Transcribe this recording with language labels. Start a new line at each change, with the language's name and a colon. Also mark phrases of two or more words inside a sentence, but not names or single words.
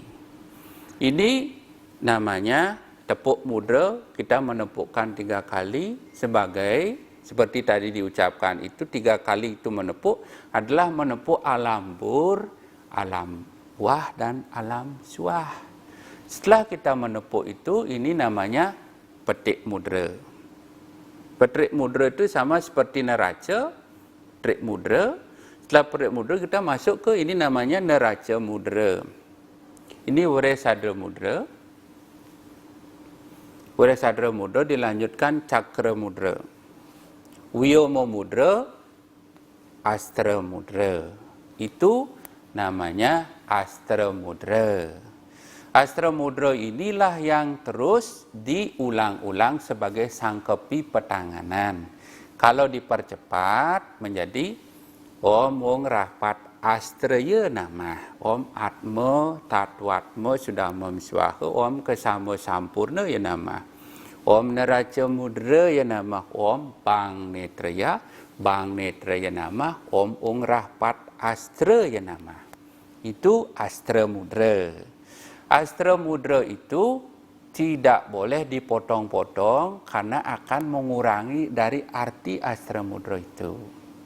Indonesian: Ini namanya tepuk mudra, kita menepukkan 3 kali sebagai, seperti tadi diucapkan itu 3 kali itu menepuk, adalah menepuk alam bur, alam wah dan alam suah. Setelah kita menepuk itu, ini namanya petik mudra. Petik mudra itu sama seperti neraca, petik mudra. Setelah petik mudra kita masuk ke ini namanya neraca mudra. Ini Uresadra Mudra. Uresadra Mudra dilanjutkan Cakra Mudra. Wiyoma Mudra, Astra Mudra. Itu namanya Astra Mudra. Astra Mudra inilah yang terus diulang-ulang sebagai sangkepi petanganan. Kalau dipercepat menjadi
Sanskrit: Om Ung Rahpat Astraya Namah. Om Atma Tatwatma Sudamam Swaha. Om Kesama Sampurna Ya Namah. Om Neraca Mudra Ya Namah. Om Bang Netraya Ya Namah. Om Ung Rahpat Astra Ya Namah. Itu Astra Mudra.
Indonesian: Astra Mudra itu tidak boleh dipotong-potong karena akan mengurangi dari arti Astra Mudra itu.